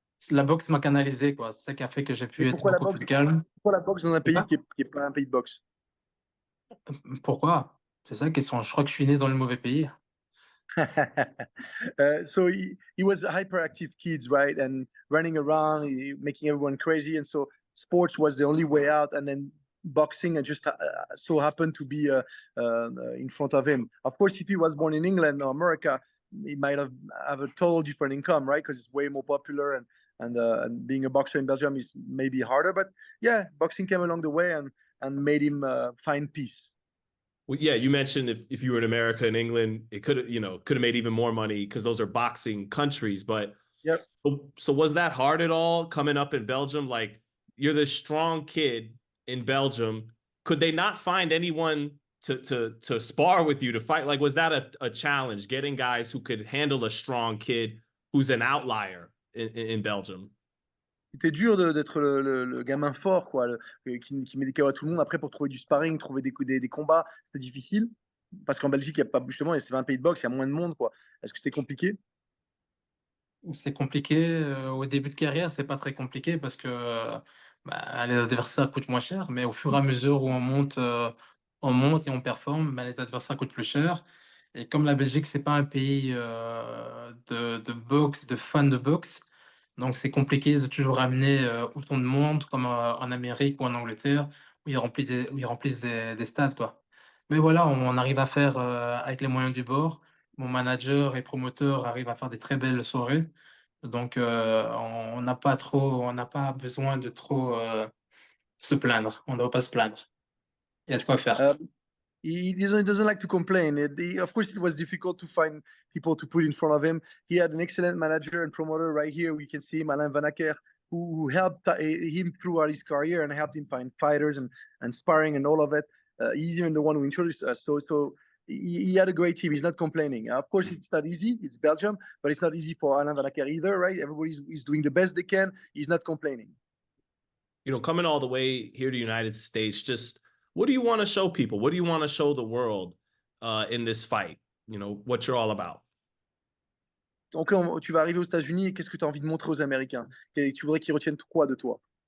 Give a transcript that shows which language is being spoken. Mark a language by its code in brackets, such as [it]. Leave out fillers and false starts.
[fr] La boxe m'a canalisé, quoi. C'est ça qui a fait que j'ai pu Et être beaucoup plus calme. pourquoi la boxe dans un pays qui est pas un pays de boxe? Pourquoi? C'est ça la question. Je crois que je suis né dans le mauvais pays. [en] So he was hyperactive kids, right? And running around, making everyone crazy. And so sports was the only way out. And then boxing and just so happened to be in front of him. Of course, if he was born in England or America, he might have a total different income, right? Because it's way more popular and being a boxer in Belgium is maybe harder. But yeah, boxing came along the way and made him find peace. Well, yeah, you mentioned if you were in America and England, it could have made even more money because those are boxing countries. But yep. So was that hard at all coming up in Belgium? Like you're this strong kid in Belgium. Could they not find anyone to spar with you to fight? Like was that a challenge getting guys who could handle a strong kid who's an outlier in Belgium? [fr] C'était dur d'être le gamin fort, quoi, qui met des KO à tout le monde. Après, pour trouver du sparring, trouver des combats, c'était difficile. Parce qu'en Belgique, il y a pas, justement, c'est un pays de boxe, il y a moins de monde, quoi. Est-ce que c'était compliqué? C'est compliqué. Au début de carrière, c'est pas très compliqué parce que les adversaires coûtent moins cher. Mais au fur et à mesure où on monte et on performe, les adversaires coûtent plus cher. Et comme la Belgique, c'est pas un pays de boxe, de fans de boxe, donc c'est compliqué de toujours amener autant de monde comme en Amérique ou en Angleterre où ils remplissent des stades, quoi. Mais voilà, on arrive à faire avec les moyens du bord. Mon manager et promoteur arrivent à faire des très belles soirées. Donc on n'a pas besoin de trop se plaindre. On ne doit pas se plaindre. Il y a de quoi faire. [en] He doesn't like to complain. Of course, it was difficult to find people to put in front of him. He had an excellent manager and promoter right here. We can see him, Alain Van Acker, who helped him throughout his career and helped him find fighters and sparring and all of it. He's even the one who introduced us. So he had a great team. He's not complaining. Of course, it's not easy. It's Belgium, but it's not easy for Alain Van Acker either, right? Everybody's doing the best they can. He's not complaining. You know, coming all the way here to the United States, just what do you want to show people? What do you want to show the world in this fight? You know, what you're all about. [fr] Donc, tu vas arriver aux États-Unis et qu'est-ce que tu as envie de montrer aux Américains? Tu voudrais qu'ils retiennent quoi de toi?